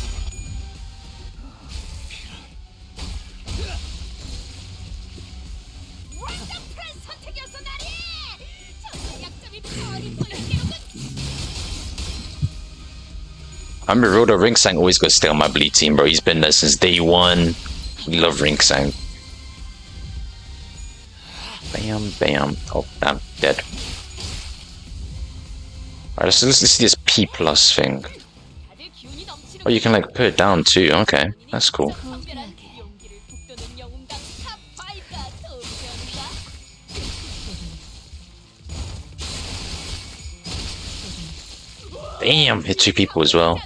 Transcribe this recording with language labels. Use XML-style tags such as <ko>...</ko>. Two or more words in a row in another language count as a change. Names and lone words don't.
<en>I remember Roto Ringsang always goes stay on my bleed team, bro. He's been there since day 1. We love Ringsang. Bam, bam. Oh, I'm dead. Alright, let's see this P plus thing. Oh, you can like put it down too. Okay, that's cool. Damn, hit 2 people as well.</en>